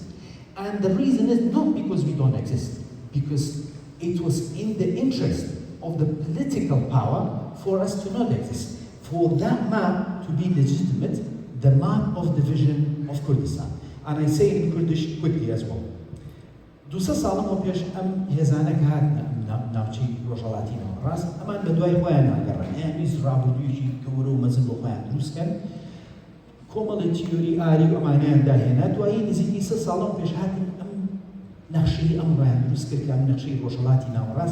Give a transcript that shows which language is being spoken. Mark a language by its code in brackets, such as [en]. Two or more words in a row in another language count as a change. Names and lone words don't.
[en] And the reason is not because we don't exist, because it was in the interest of the political power for us to not exist. For that map to be legitimate, the map of division of Kurdistan. And I say in Kurdish quickly as well. [ckb] دوسە ساڵم پێش ئەم هێزانە هات ناوچەی ڕۆژهەڵاتیەوە ڕاست ئەمان بە دوای خۆیان ناگەڕن یان ویست ڕابردوویەکی گەورە و مەزن بۆ خۆیان دروستکەن کۆمەڵی تیۆری ئاری و ئەمانیان داهێنا دوایی نزیکی سە ساڵم پێش هاتن ئەم نەخشەی ئەم ڕایان دروست کرد کە ئەم نەخشەی ڕۆژهەڵاتی ناوەڕاست